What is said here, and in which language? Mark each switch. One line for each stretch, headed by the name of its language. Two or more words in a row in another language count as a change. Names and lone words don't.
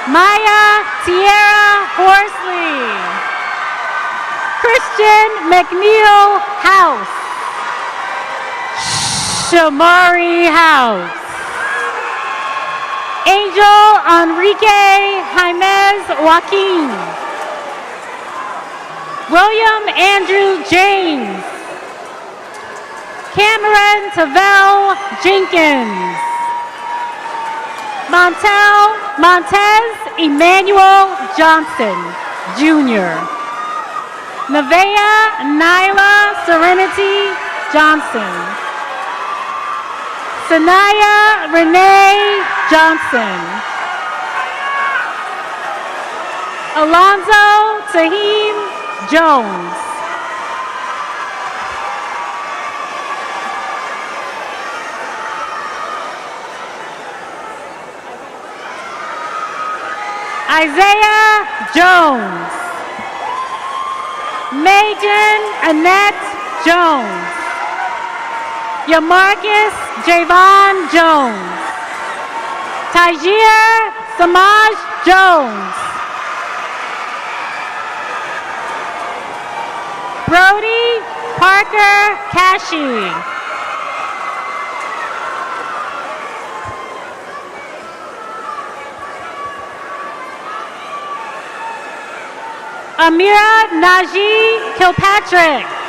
English: Maya Tierra Horsley. Christian McNeil House. Shamari House. Angel Enrique Jaimez Joaquin. William Andrew James. Cameron Tavel Jenkins. Montez Emmanuel Johnson, Jr. Nevaeh Nyla Serenity Johnson. Sanaya Renee Johnson. Alonzo Tahim Jones. Isaiah Jones. Megan Annette Jones. Yamarcus Javon Jones. Tajir Samaj Jones. Brody Parker Kashi. Amira Najee Kilpatrick.